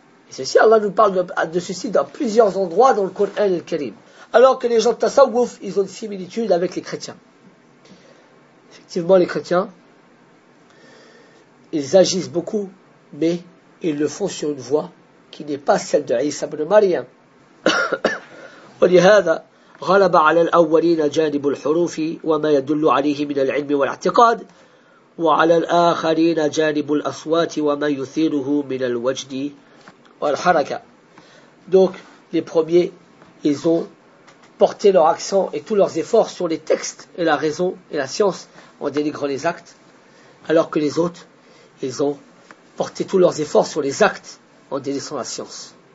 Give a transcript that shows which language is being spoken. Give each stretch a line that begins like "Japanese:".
French: Et ceci, Allah nous parle de ceci dans plusieurs endroits dans le Coran et le Karim. Alors que les gens de tasawwuf, ils ont une similitude avec les chrétiens. Effectivement, les chrétiens, ils agissent beaucoup, mais ils le font sur une voie qui n'est pas celle de Isa ibn Maryam.
Arabic: ولهذا غلب على الأولين جانب الحروف وما يدل عليه من العلم والاعتقاد وعلى الآخرين جانب الأصوات وما يثيره من الوجد والحركة.
French: Donc les premiers, ils ont porté leur accent et tous leurs efforts sur les textes et la raison et la science en dénigrant les actes, alors que les autres, ils ont porté tous leurs efforts sur les actes en délaissant la science.